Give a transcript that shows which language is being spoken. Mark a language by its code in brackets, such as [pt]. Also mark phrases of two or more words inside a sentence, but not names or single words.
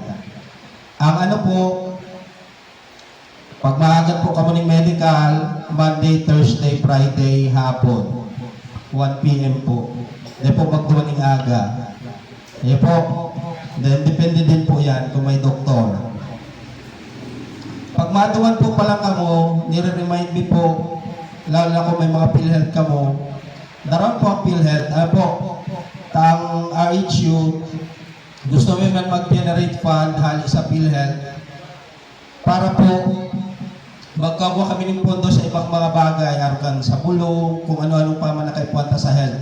[bik] Ang ano po, pag maagat po kamo ng medical, [en] Monday, Thursday, Friday, [bik] hapon, 1 p.m. po. Then po magduman ng aga. Yan po. Then depende din po yan kung may doktor. Pag maduman po pala kamo, nire-remind me po, lalo na kung may mga PhilHealth kamo, daron po ang PhilHealth. Ano po, tang RHU, gusto mo man mag-generate fund hali sa PhilHealth para po magkagawa kami ng pondo sa ibang mga bagay, arukan sa bulong, kung ano-anong pa man nakaipuanta sa health.